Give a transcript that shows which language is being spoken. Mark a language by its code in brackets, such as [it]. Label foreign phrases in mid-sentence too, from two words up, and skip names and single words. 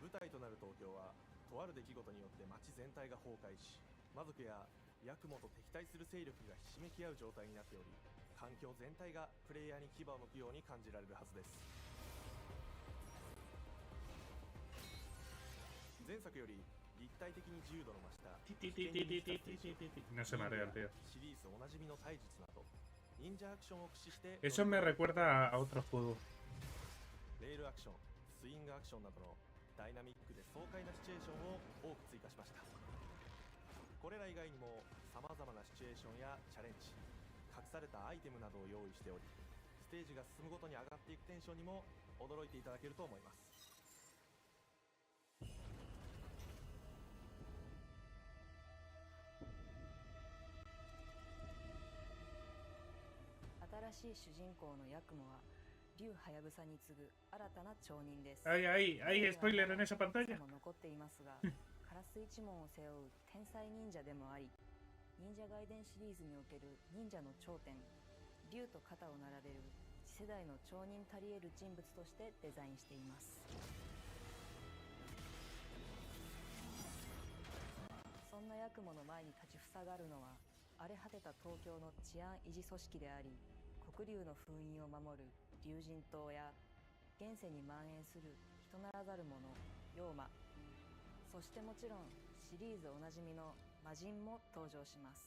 [ja] 舞台となる東京はとある出来事によって街全体が崩壊し、魔族やヤクモと敵対する勢力がひしめき合う状態になっており、環境全体がプレイヤーに牙を向くように感じられるはずです。前作より立体的に自由度の増した危険に満ちたステージ、 [es] No se marea el tío. [ja] シリーズおなじみの体術など忍者アクションを駆使して [es] Eso me recuerda a otro juego. [ja] レールアクション、スイングアクションなどのダイナミックで爽快なシチュエーションを多く追加しました。これら以外にも様々なシチュエーションやチャレンジ、隠されたアイテムなどを用意しており、ステージが進むごとに上がっていくテンションにも驚いていただけると思います。新しい主人公のヤクモは竜はやぶさに次ぐ新たな町人です。 [es] Hay spoiler en esa pantalla. [ja] も残っていますが、カラス一門を背負う天才忍者でもあり、忍者外伝シリーズにおける忍者の頂点、竜と肩を並べる次世代の町人たり得る人物としてデザインしています。そんなヤクモの前に立ちふさがるのは、荒れ果てた東京の治安維持組織であり、黒竜の封印を守る竜神島や現世に蔓延する人ならざる者妖魔、そしてもちろんシリーズおなじみの魔人も登場します。